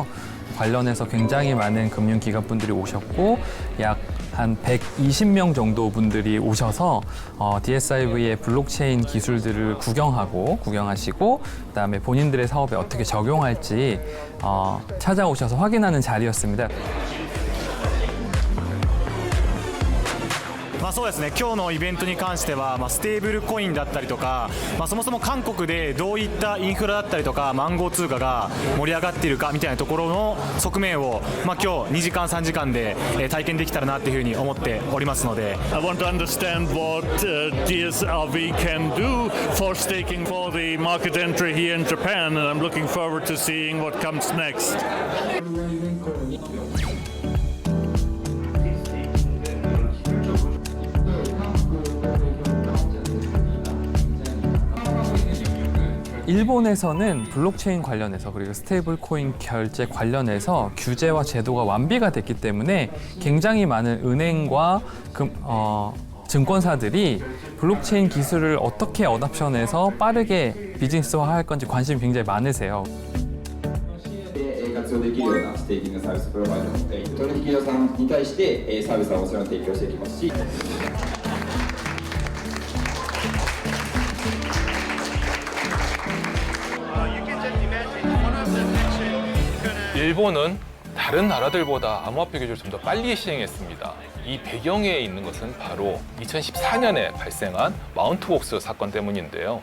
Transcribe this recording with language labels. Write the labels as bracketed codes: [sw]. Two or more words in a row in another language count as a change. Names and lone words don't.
[ko] 관련해서 굉장히 많은 금융기관분들이 오셨고 약 한 120명 정도 분들이 오셔서 DSIV의 블록체인 기술들을 구경하시고 그다음에 본인들의 사업에 어떻게 적용할지 찾아오셔서 확인하는 자리였습니다. [ja] そうですね、今日のイベントに関しては、ステーブルコインだったりとか、そもそも韓国でどういったインフラだったりとか暗号通貨が盛り上がっているかみたいなところの側面を、今日2時間3時間で体験できたらなというふうに思っておりますので。 [en] I want to understand what DSRV can do for staking for the market entry here in Japan, and I'm looking forward to seeing what comes next. [ko] 일본에서는 블록체인 관련해서 그리고 스테이블 코인 결제 관련해서 규제와 제도가 완비가 됐기 때문에 굉장히 많은 은행과 증권사들이 블록체인 기술을 어떻게 어답션해서 빠르게 비즈니스화할 건지 관심이 굉장히 많으세요. [ja] 活用できるようなステーキングサービスプロバイダー取引所さんに対してサービスはもちろん提供していきますし。 [ko] 일본은 다른 나라들보다 암호화폐 규제를 좀 더 빨리 시행했습니다. 이 배경에 있는 것은 바로 2014년에 발생한 마운트복스 사건 때문인데요.